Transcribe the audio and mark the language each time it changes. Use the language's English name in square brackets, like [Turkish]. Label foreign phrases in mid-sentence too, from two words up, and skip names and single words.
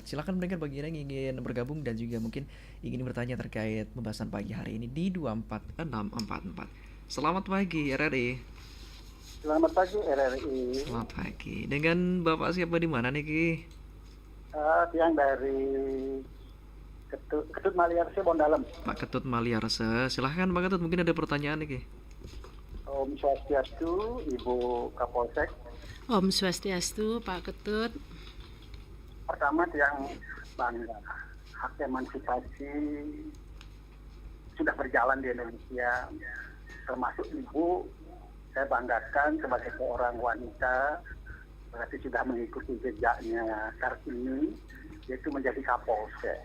[Indonesian] Silakan pendengar bagi yang ingin bergabung dan juga mungkin ingin bertanya terkait pembahasan pagi hari ini di 24644. Selamat pagi RRI. Selamat pagi RRI. Selamat pagi. Dengan Bapak siapa di mana nih Ki? Yang dari Ketut Maliarse Bondalem. Pak Ketut Maliarse. Silahkan Pak Ketut, mungkin ada pertanyaan nih Ki. Om Swastiastu, Ibu Kapolsek. Om Swastiastu, Pak Ketut. Pertama yang bangga, hak emansipasi sudah berjalan di Indonesia, termasuk Ibu. Saya banggakan sebagai seorang wanita, berarti sudah mengikuti jejaknya Kartini, yaitu menjadi Kapolsek.